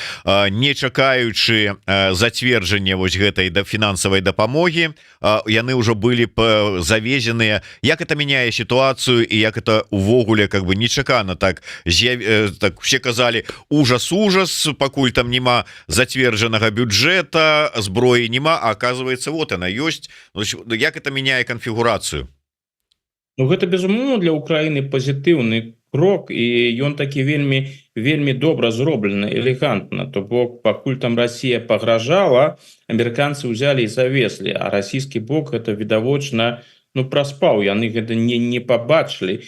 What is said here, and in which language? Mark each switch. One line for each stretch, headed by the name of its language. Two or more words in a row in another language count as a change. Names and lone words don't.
Belarusian: Не чакаючы зацверджання вось гэтай фінансавай дапамогі, яны ўжо былі завезеныя. Як это мяняе сітуацыю і як это увогуле как бы нечакана так все казалі ужас, пакуль там няма зацверджанага бюджэта, зброі нема,
Russian: а оказывается вот она
Belarusian: ёсць. Як это меняе канфігурацыю? Ну гэта безумоўна для Украіны пазітыўны крок, і ён такі вельмі добра зроблены, элегантна. То бок пакуль там Расія пагражала, амерыканцы ўзялі і завезлі, а расійскі бок гэта відавочна праспаў, яны гэта не пабачылі.